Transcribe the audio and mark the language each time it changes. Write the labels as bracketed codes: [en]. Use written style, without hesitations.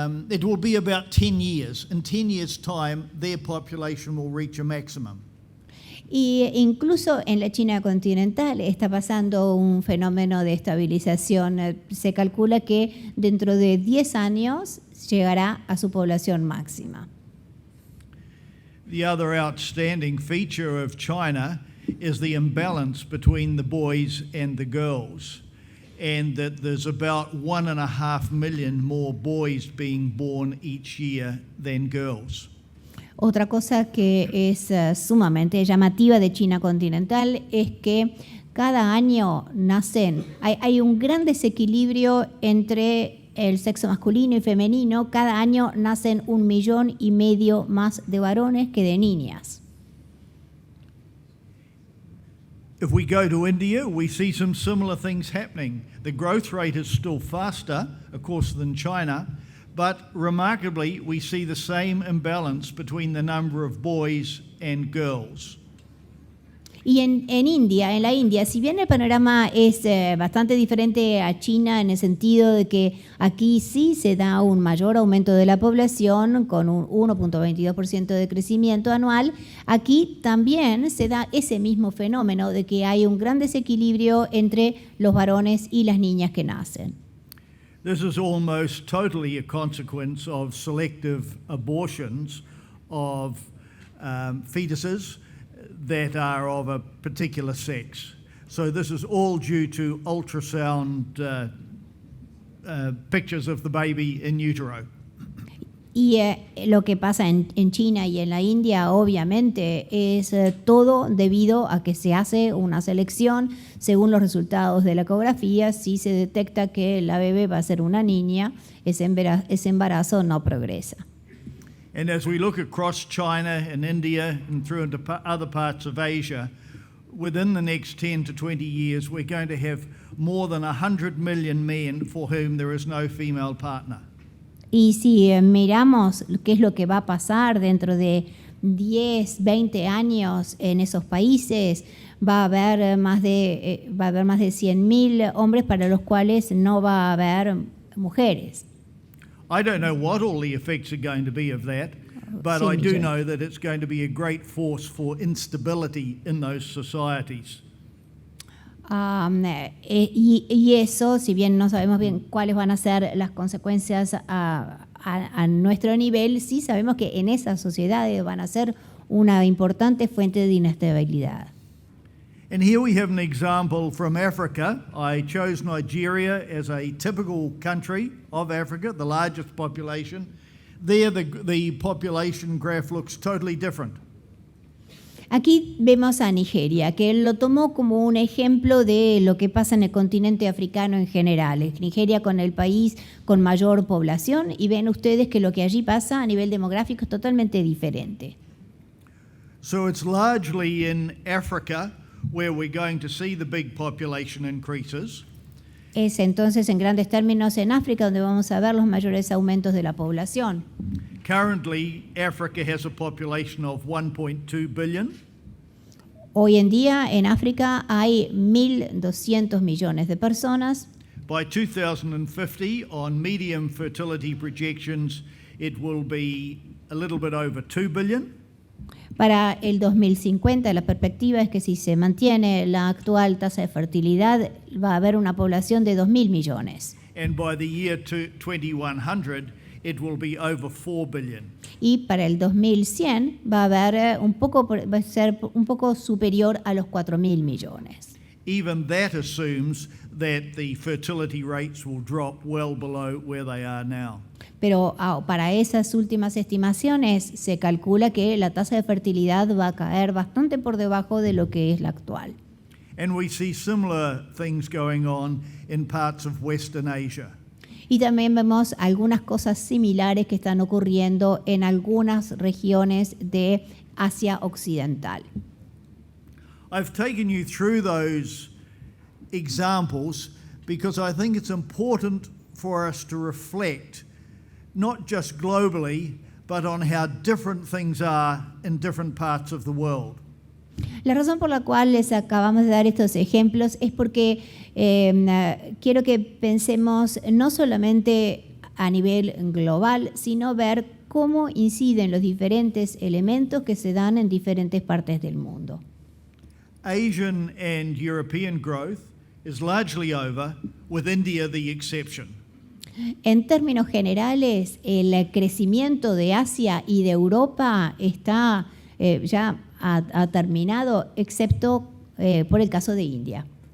[en] It will be about 10 years. In 10 years' time, their population will reach a maximum. [es] Y incluso en la China continental está pasando un fenómeno de estabilización. Se calcula que dentro de 10 años llegará a su población máxima. [en] The other outstanding feature of China is the imbalance between the boys and the girls, and that there's about 1.5 million more boys being born each year than girls. [es] Otra cosa que es sumamente llamativa de China continental es que cada año hay un gran desequilibrio entre el sexo masculino y femenino. Cada año nacen 1,5 millones más de varones que de niñas. [en] If we go to India, we see some similar things happening. The growth rate is still faster, of course, than China, but remarkably, we see the same imbalance between the number of boys and girls. [es] Y en la India, si bien el panorama es bastante diferente a China en el sentido de que aquí sí se da un mayor aumento de la población con un 1,22% de crecimiento anual, aquí también se da ese mismo fenómeno de que hay un gran desequilibrio entre los varones y las niñas que nacen. [en] This is almost totally a consequence of selective abortions of fetuses that are of a particular sex. So this is all due to ultrasound pictures of the baby in utero. [es] Y lo que pasa en China y en la India, obviamente, es todo debido a que se hace una selección según los resultados de la ecografía. Si se detecta que la bebé va a ser una niña, ese embarazo no progresa. [en] And as we look across China and India and through into other parts of Asia, within the next 10 to 20 years, we're going to have more than 100 million men for whom there is no female partner. [es] Y si miramos qué es lo que va a pasar dentro de 10, 20 años en esos países, va a haber más de 100.000 hombres para los cuales no va a haber mujeres. [en] I don't know what all the effects are going to be of that, but I do know that it's going to be a great force for instability in those societies. [es] Y eso, si bien no sabemos bien cuáles van a ser las consecuencias a a nuestro nivel, sí sabemos que en esas sociedades van a ser una importante fuente de inestabilidad. [en] And here we have an example from Africa. I chose Nigeria as a typical country of Africa, the largest population. There, the population graph looks totally different. [es] Aquí vemos a Nigeria, que él lo tomó como un ejemplo de lo que pasa en el continente africano en general. Es Nigeria con el país con mayor población y ven ustedes que lo que allí pasa a nivel demográfico es totalmente diferente. [en] So it's largely in Africa where we're going to see the big population increases. [es] Es entonces en grandes términos en África donde vamos a ver los mayores aumentos de la población. [en] Currently, Africa has a population of 1.2 billion. [es] Hoy en día en África hay 1.200 millones de personas. [en] By 2050, on medium fertility projections, it will be a little bit over 2 billion. [es] Para el 2050, la perspectiva es que si se mantiene la actual tasa de fertilidad, va a haber una población de 2.000 millones. [en] And by the year 2100, it will be over 4 billion. [es] Y para el 2100 va a ser un poco superior a los 4.000 millones. [en] Even that assumes that the fertility rates will drop well below where they are now. [es] Pero para esas últimas estimaciones se calcula que la tasa de fertilidad va a caer bastante por debajo de lo que es la actual. [en] And we see similar things going on in parts of Western Asia. [es] Y también vemos algunas cosas similares que están ocurriendo en algunas regiones de Asia Occidental. [en] I've taken you through those examples because I think it's important for us to reflect not just globally, but on how different things are in different parts of the world. [es] La razón por la cual les acabamos de dar estos ejemplos es porque quiero que pensemos no solamente a nivel global, sino ver cómo inciden los diferentes elementos que se dan en diferentes partes del mundo. [en] Asian and European growth is largely over, with India the exception. [es] En términos generales, el crecimiento de Asia y de Europa está ya ha terminado, excepto por el caso de India.